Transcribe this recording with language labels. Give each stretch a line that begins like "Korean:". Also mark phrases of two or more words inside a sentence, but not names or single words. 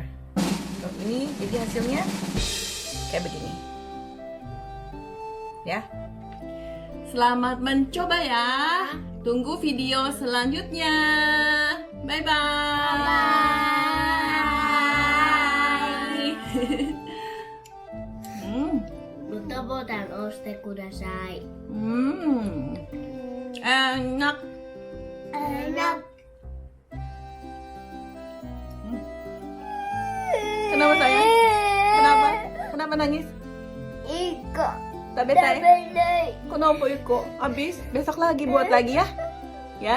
Indonesian: Ini jadi hasilnya kayak begini ya. Selamat mencoba ya. Tunggu video selanjutnya.
English: Bye bye.
Japanese: してください。
Indonesian: Enak. Enak. Kenapa sayang? Kenapa? Kenapa nangis? Iko. Tabetay? Tabelay. Kenapa Iko? Habis? Besok lagi buat lagi ya? Ya?